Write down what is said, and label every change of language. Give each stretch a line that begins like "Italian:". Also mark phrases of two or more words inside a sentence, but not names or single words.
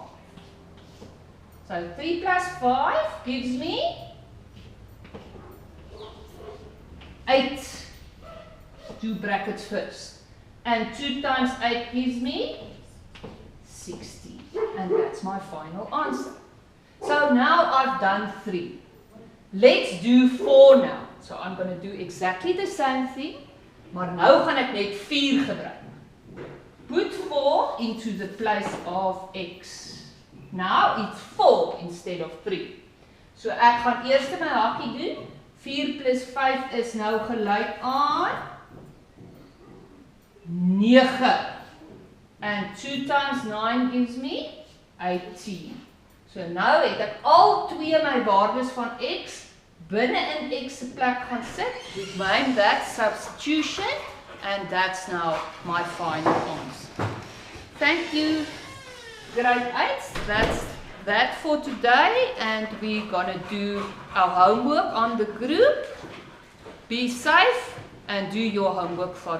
English: So 3 plus 5 gives me 8, 2 brackets first, and 2 times 8 gives me 16, and that's my final answer. So now I've done 3. Let's do 4 now. So I'm going to do exactly the same thing,
Afrikaans: maar nou gaan ek net 4 gebruik.
English: Put 4 into the place of x. Now it's 4 instead of 3.
Afrikaans: So ek gaan eers my hakkie doen. 4 plus 5 is nou gelyk aan 9.
English: And 2 times 9 gives me 18.
Afrikaans: So nou het ek al twee my waardes van x binne in x se plek gaan sit.
English: We've made that substitution and that's now my final answer. Thank you, grade 8. That's that for today and we're gonna do our homework on the group. Be safe and do your homework thoroughly.